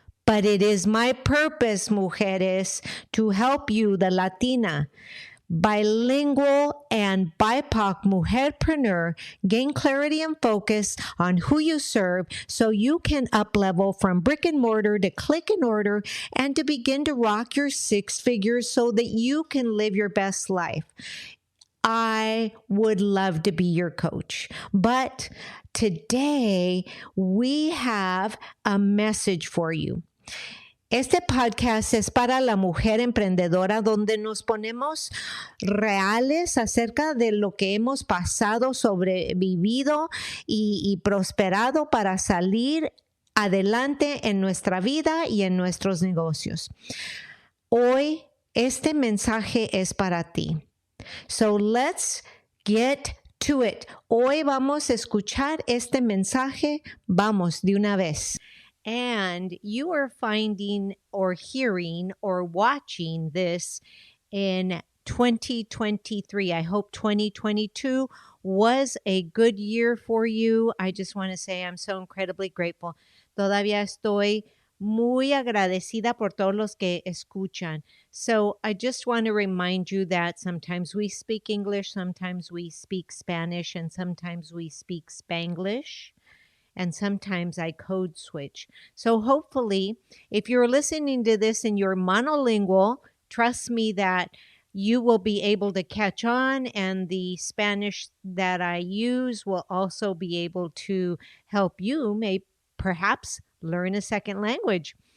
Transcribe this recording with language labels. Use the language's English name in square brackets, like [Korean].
[English] But it is my purpose, mujeres, to help you, the Latina, bilingual and BIPOC mujerpreneur, gain clarity and focus on who you serve so you can up-level from brick and mortar to click and order and to begin to rock your six figures so that you can live your best life. I would love to be your coach, but today we have a message for you. [Spanish] Este podcast es para la mujer emprendedora donde nos ponemos reales acerca de lo que hemos pasado, sobrevivido y prosperado para salir adelante en nuestra vida y en nuestros negocios. Hoy este mensaje es para ti. [English] So let's get to it. [Spanish] Hoy vamos a escuchar este mensaje. Vamos de una vez. [English] And you are finding or hearing or watching this in 2023. I hope 2022 was a good year for you. I just want to say I'm so incredibly grateful. [Spanish] Todavía estoy muy agradecida por todos los que escuchan. [English] So I just want to remind you that sometimes we speak English, sometimes we speak Spanish, and sometimes we speak Spanglish. And sometimes I code switch. So hopefully, if you're listening to this and you're monolingual, trust me that you will be able to catch on, and the Spanish that I use will also be able to help you perhaps learn a second language.